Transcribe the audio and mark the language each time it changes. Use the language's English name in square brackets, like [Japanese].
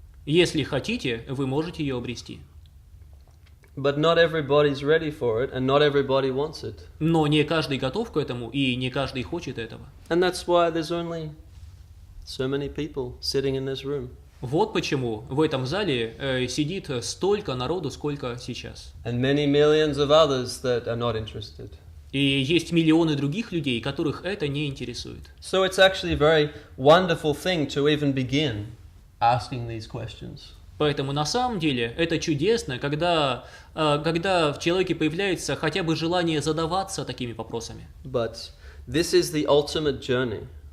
[Russian] Если хотите, вы можете ее обрести. [English] But not everybody's ready for it, and not everybody wants it. [Russian] Но не каждый готов к этому, и не каждый хочет этого. [English] And that's why there's only so many people sitting in this room. [Russian] Вот почему в этом зале сидит столько народу, сколько сейчас. [English] And many millions of others that are not interested. [Russian] И есть миллионы других людей, которых это не интересует. [English] So it's actually a very wonderful thing to even begin asking these questions. [Russian] Поэтому на самом деле это чудесно, когда в человеке появляется хотя бы желание задаваться такими вопросами. [English] But this is the ultimate journey.